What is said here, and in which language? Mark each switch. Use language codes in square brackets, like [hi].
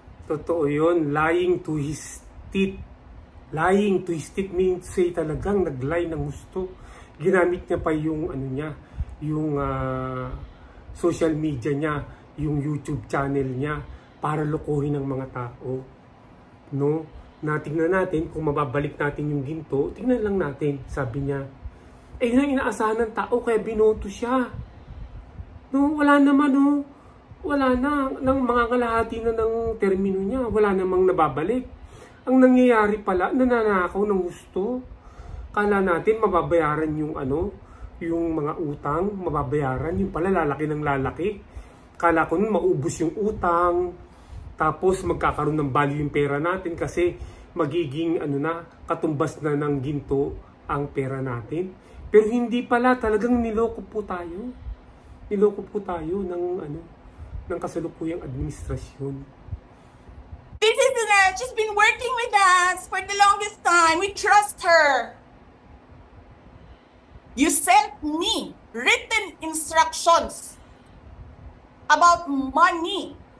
[tl] Totoo yun, [en] lying to his teeth. Lying to his teeth means say [tl] talagang nag-lie ng gusto. Ginamit niya pa yung yung social media niya, yung YouTube channel niya para lokohin ng mga tao. No? Natingnan natin kung mababalik natin yung ginto, tingnan lang natin, sabi niya. Eh, yun ang inaasahan ng tao kaya binoto siya. No, wala naman, no. Wala na, ng mga kalahati na ng termino niya, wala namang nababalik. Ang nangyayari pala, nananakaw ng gusto. Kala natin mababayaran yung yung mga utang, mababayaran, yung pala lalaki ng lalaki. Kala ko nun maubos yung utang, tapos magkakaroon ng value yung pera natin kasi magiging katumbas na ng ginto ang pera natin. Pero hindi pala, talagang niloko po tayo. Niloko po tayo ng kasalukuyang administrasyon. [en] This is she's been working with us for the longest time. We trust her. You sent me written instructions about money.